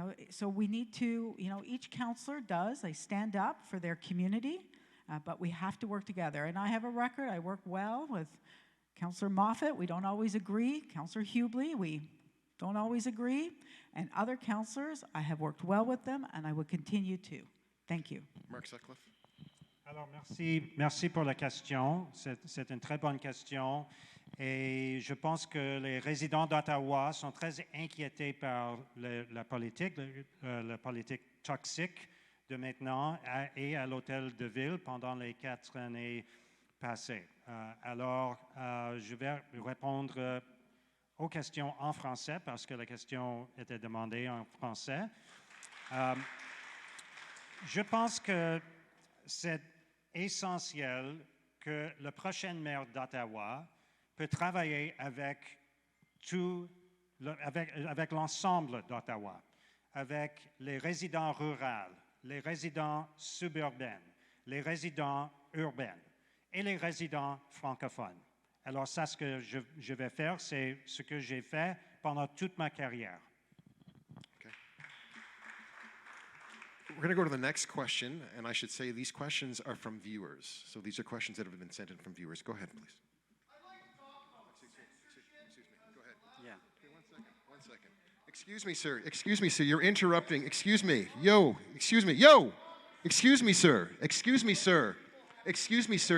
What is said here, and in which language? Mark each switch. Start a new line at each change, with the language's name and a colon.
English: So we need to, each councillor does, they stand up for their community, but we have to work together. And I have a record. I work well with Councillor Moffat. We don't always agree. Councillor Hubley, we don't always agree. And other councillors, I have worked well with them, and I will continue to. Thank you. Mark Sutcliffe.
French: Alors, merci pour la question. C'est une très bonne question. Et je pense que les résidents d'Ottawa sont très inquiétés par la politique toxique de maintenant et à l'hôtel de ville pendant les 4 années passées. Alors, je vais répondre aux questions en français parce que la question était demandée en français. Je pense que c'est essentiel que le prochain maire d'Ottawa peut travailler avec l'ensemble d'Ottawa, avec les résidents ruraux, les résidents suburbains, les résidents urbains et les résidents francophones. Alors ça, ce que je vais faire, c'est ce que j'ai fait pendant toute ma carrière.
English: We're going to go to the next question, and I should say these questions are from viewers. So these are questions that have been sent in from viewers. Go ahead, please. I'd like to talk about excuse me. Go ahead. Yeah. Okay, 1 second. Excuse me, sir. Excuse me, sir. You're interrupting. Excuse me. Yo. Excuse me. Yo. Excuse me, sir. Excuse me, sir. Excuse me, sir.